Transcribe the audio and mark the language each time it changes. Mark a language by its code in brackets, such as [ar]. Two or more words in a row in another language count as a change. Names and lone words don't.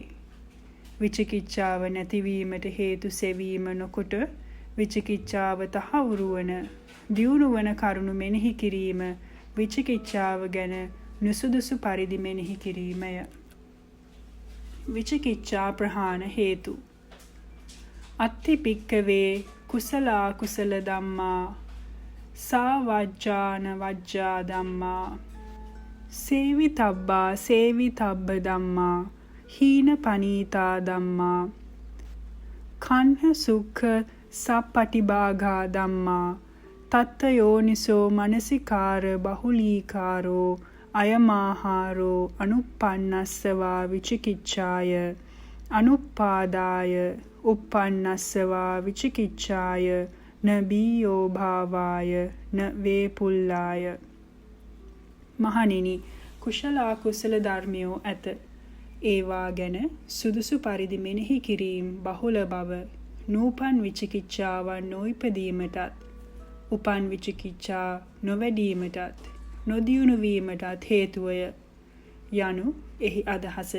[si] විචිකිච්ඡාව නැතිවීමට හේතු සෙවීම නොකොට විචිකිච්ඡාව තහවුරු වන, දියුණු වන කරුණු මෙනෙහි කිරීම විචිකිච්ඡාව ගැන නුසුදුසු පරිදි මෙනෙහි කිරීමය. විචිකිච්ඡා ප්‍රහාණ හේතු [pi] අත්ති භික්කවේ කුසලා කුසල ධම්මා සාවජ්ජාන වජ්ජා ධම්මා සේවිතබ්බා සේවිතබ්බ ධම්මා හීන පනීතා ධම්මා කන්හ සුඛ සප්පටිභාගා ධම්මා තත්ත යෝනිසෝ මනසිකාර බහුලීකාරෝ අයමාහාරෝ අනුප්පන්නස්සවා විචිකිච්ඡාය අනුප්පාදාය uppannස්සවා විචිකිච්ඡාය න බීයෝ භාවාය න වේපුල්ලාය. [si] මහණෙනි, කුසල අකුසල ධර්මයෝ ඇත. ඒවා ගැන සුදුසු පරිදි මෙනෙහි කිරීම බහුල බව නූපන් විචිකිච්ඡාවන් නොඉපදීමටත් උපන් විචිකිච්ඡා නොවැඩීමටත් නොදියුණු වීමටත් හේතුවය යනු එහි අදහසය.